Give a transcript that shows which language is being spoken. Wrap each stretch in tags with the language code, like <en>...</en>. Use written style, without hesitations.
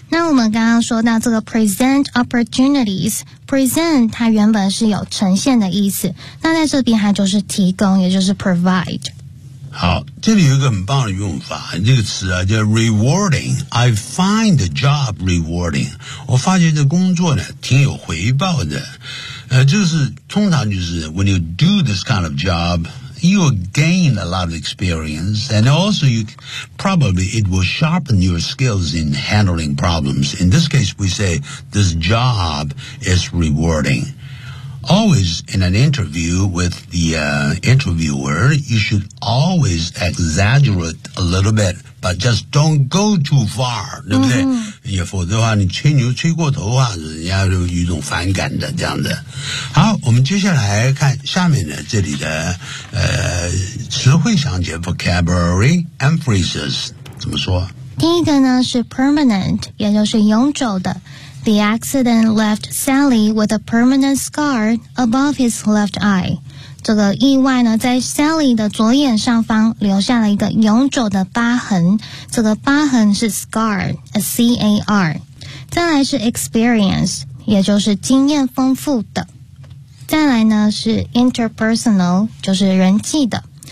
<zh>那我们刚刚说到这个 present opportunities， present 它原本是有呈现的意思，那在这边它就是提供，也就是 provide。好，这里有一个很棒的用法，这个词啊叫 rewarding。</zh> <en>I find the job rewarding。</en> <zh>我发觉这工作呢挺有回报的。就是通常就是</zh> <en>when you do this kind of job, you will gain a lot of experience, and also you probably it will sharpen your skills in handling problems. In this case, we say this job is rewarding. Always in an interview with the, interviewer, you should always exaggerate a little bit, but just don't go too far,</en> <zh>对不对？也否则的话，你吹牛吹过头啊，人家就有一种反感的这样的。好，我们接下来看下面的这里的词汇详解 vocabulary and phrases 怎么说？第一个呢是 permanent， 也就是永久的。</zh> <en>The accident left Sally with a permanent scar above his left eye.</en> <zh>这个意外呢，在 Sally 的左眼上方留下了一个永久的疤痕。这个疤痕是 scar, a C-A-R. 再来是 experience, 也就是经验丰富的。再来呢是 interpersonal, 就是人际的。</zh>